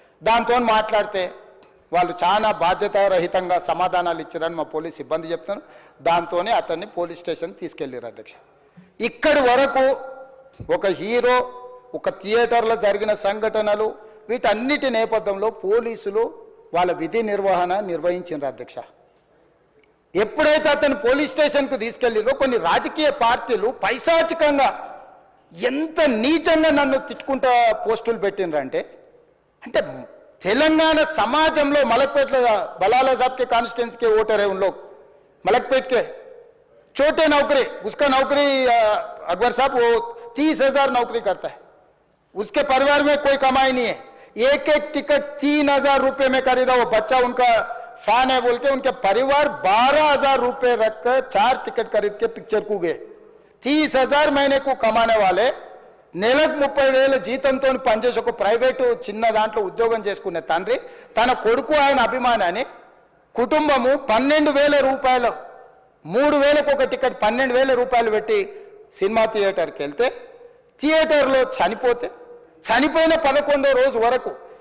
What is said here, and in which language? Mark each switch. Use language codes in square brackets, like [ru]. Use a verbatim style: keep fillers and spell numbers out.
[te] దాంతో మాట్లాడితే వాళ్ళు చాలా బాధ్యతారహితంగా సమాధానాలు ఇచ్చారని మా పోలీస్ సిబ్బంది చెప్తున్నారు. దాంతోనే అతన్ని పోలీస్ స్టేషన్ తీసుకెళ్ళారు అధ్యక్ష. ఇక్కడి వరకు ఒక హీరో, ఒక థియేటర్లో జరిగిన సంఘటనలు, వీటన్నిటి నేపథ్యంలో పోలీసులు వాళ్ళ విధి నిర్వహణ నిర్వహించారు అధ్యక్ష. ఎప్పుడైతే అతను పోలీస్ స్టేషన్కు తీసుకెళ్ళిరో కొన్ని రాజకీయ పార్టీలు పైశాచికంగా ఎంత నీచంగా నన్ను తిట్టుకుంటా పోస్టులు పెట్టినరంటే, అంటే తెలంగాణ సమాజంలో మలక్పేట బలాల సాబ్కే కాన్స్టిట్యున్సీ కే ఓటర్ [hi] है उन लोग, मलकपेट के छोटे नौकरी, उसका नौकरी अकबर साहब वो तीस हजार नौकरी करता है, उसके परिवार में कोई कमाई नहीं है, एक एक टिकट तीन हजार रुपये में खरीदा, वो बच्चा उनका फैन है बोल के उनके परिवार बारह हजार रुपये रखकर चार टिकट खरीद के पिक्चर को गए. तीस हजार महीने को कमाने वाले [te] నెలకు ముప్పై వేల జీతంతో పనిచేసి ఒక ప్రైవేటు చిన్న దాంట్లో ఉద్యోగం చేసుకునే తండ్రి తన కొడుకు ఆయన అభిమానాన్ని కుటుంబము పన్నెండు వేల రూపాయలు మూడు వేలకు ఒక టికెట్ పన్నెండు వేల రూపాయలు పెట్టి సినిమా థియేటర్కి వెళ్తే థియేటర్లో చనిపోతే చనిపోయిన పదకొండో రోజు వరకు